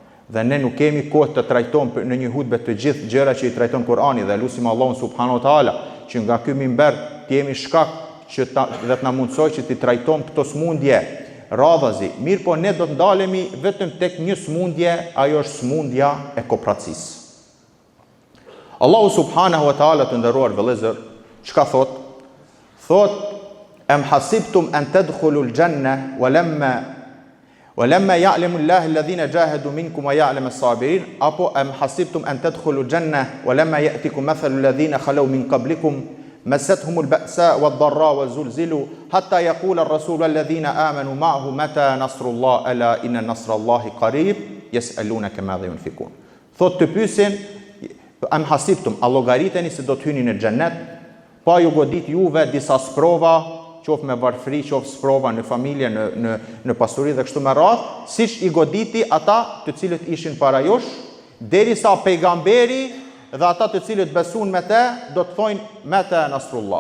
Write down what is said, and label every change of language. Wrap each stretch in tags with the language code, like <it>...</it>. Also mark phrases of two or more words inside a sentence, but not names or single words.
<sq>Dhe ne nuk kemi kohë të trajtojmë në një hutbe të gjithë gjëra që i trajton Kurani, dhe lutim Allahun</sq> <ar>سبحانه وتعالى</ar> <sq>që nga ky mimber të jemi shkak që dhe të na mundsoj që të trajtojmë këto smundje radhazi. Mirë po ne do të ndalemi vetëm tek një smundje, ajo është smundja e kopratësisë. Allahu</sq> <ar>سبحانه وتعالى,</ar> <sq>të nderuar vëllezër, çka thot? Thot:</sq> <ar>"أم حسبتم أن تدخلوا الجنة ولما يعلم الله الذين جاهدوا منكم ويعلم الصابرين", apo "أم حسبتم أن تدخلوا الجنة ولما يأتكم مثل الذين خلوا من قبلكم مستهم البأساء والضراء وزلزلوا حتى يقول الرسول والذين آمنوا معه متى نصر الله ألا إن نصر الله قريب يسألونك ماذا ينفقون".</ar> <sq>Thot të pyesin,</sq> <ar>أم حسبتم,</ar> <sq>a llogariteni se do të hyni në xhennet, pa ju godit juve disa sprova, qoftë me varfëri, qoftë sprova në familje, në pasuri dhe kështu me radhë, siç i goditi ata të cilët ishin para jush, derisa pejgamberi dhe ata të cilët besuan me te do të thojnë</sq> <ar>متى نصر الله.</ar>